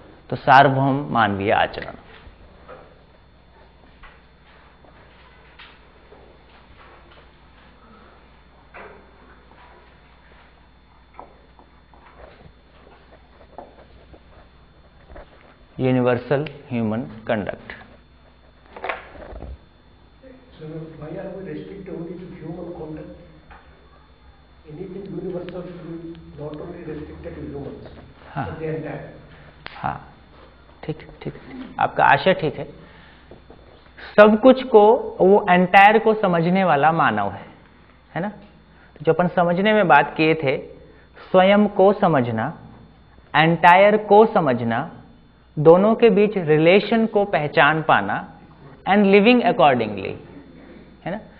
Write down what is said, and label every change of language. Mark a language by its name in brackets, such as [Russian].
[Hindi] तो सार्वभौम मानवीय आचरण, [English] Universal human conduct. So why are we restricted only to human conduct? Anything universal should be not only restricted to humans, but the entire. [Hindi] हाँ, ठीक ठीक, आपका आशय ठीक है। सब कुछ को, वो एंटायर को समझने वाला मानव है ना? जो अपन समझने में बात किए थे, स्वयं को समझना, एंटायर को समझना, दोनों के बीच रिलेशन को पहचान पाना [English] and living accordingly, [Hindi] है ना?